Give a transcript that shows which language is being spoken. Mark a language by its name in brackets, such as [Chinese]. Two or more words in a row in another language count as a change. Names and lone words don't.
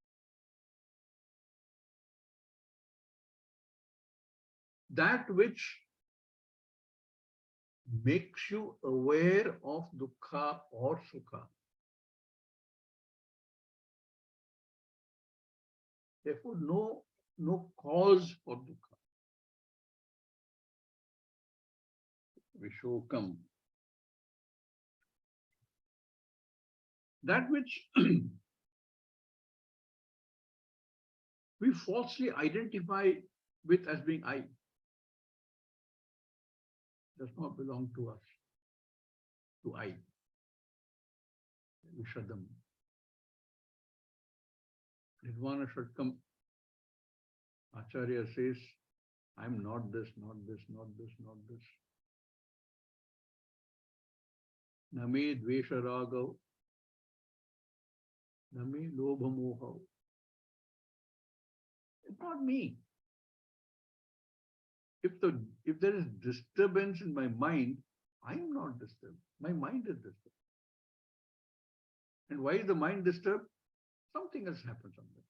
[English] That which makes you aware of dukkha or sukha. Therefore, no cause for dukkha. [Sanskrit] Vishokam. [English] That which we falsely identify with as being I does not belong to us, to I. Vishadam. Nirvana should come. Acharya says, I'm not this, not this, not this, not this. [Sanskrit] Name dvesha ragav, name lobha mohav. [English] It's not me. If there is disturbance in my mind, I am not disturbed. My mind is disturbed. And why is the mind disturbed? Something has happened somewhere.